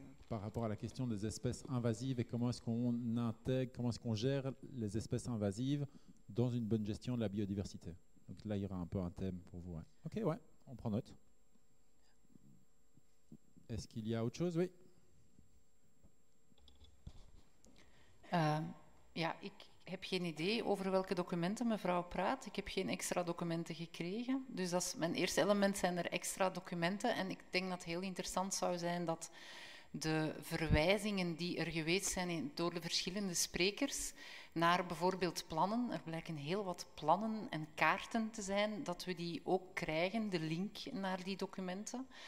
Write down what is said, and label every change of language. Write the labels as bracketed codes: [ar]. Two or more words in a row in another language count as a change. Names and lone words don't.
[fr] Par rapport à la question des espèces invasives et comment est-ce qu'on intègre, comment est-ce qu'on gère les espèces invasives dans une bonne gestion de la biodiversité. Donc là il y aura un peu un thème pour vous. Ouais. Ok, ouais, on prend note. Est-ce qu'il y a autre chose? Oui. [nl] Ja, heb geen idee over welke documenten mevrouw praat. Ik heb geen extra documenten gekregen. Dus dat is mijn eerste element, zijn er extra documenten. En ik denk dat het heel interessant zou zijn dat de verwijzingen die er geweest zijn door de verschillende sprekers naar bijvoorbeeld plannen, er blijken heel wat plannen en kaarten te zijn, dat we die ook krijgen, de link naar die documenten.